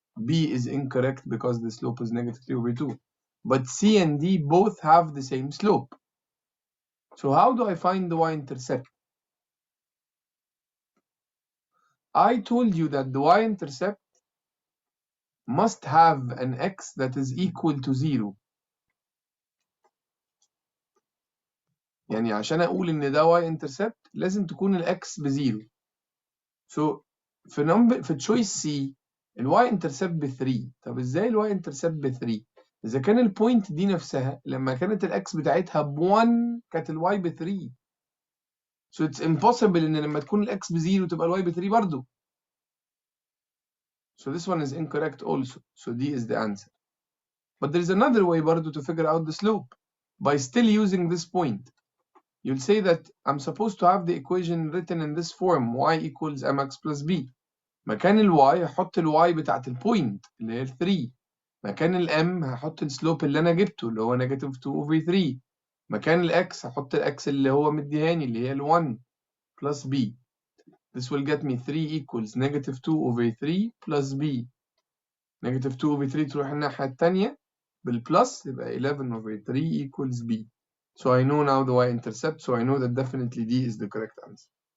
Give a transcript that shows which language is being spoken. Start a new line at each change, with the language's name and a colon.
English: B is incorrect because the slope is negative 3 over 2. But C and D both have the same slope. So how do I find the y-intercept? I told you that the y-intercept must have an x that is equal to 0.
Arabic: يعني عشان أقول إن ده y-intercept لازم تكون الx بزيرو. So في choice C الواي انترسبت ب 3. طب ازاي الواي انترسبت ب 3؟ اذا كان البوينت دي نفسها لما كانت الاكس بتاعتها ب 1 كانت الواي ب 3.
English: So it's impossible
Arabic: ان لما تكون الاكس ب 0 تبقى الواي ب 3 برضه.
English: So this one is incorrect also. So D is the answer. But there is another way برضه to figure out the slope by still using this point. You'll say that I'm supposed to have the equation written in this form, y equals mx plus b.
Arabic: مكان الواي هحط الواي بتاعت البوينت اللي هي 3. مكان الام هحط السلوب اللي انا جبته اللي هو نيجاتيف 2 over 3. مكان الاكس هحط الاكس اللي هو مديهاني اللي هي ال1
English: plus b. This will get me 3 equals negative 2 over 3 plus b. Negative 2 over 3
Arabic: تروح الناحية التانية بالبلس يبقى
English: 11/3 equals B. So I know now the y-intercept, so I know that definitely D is the correct answer.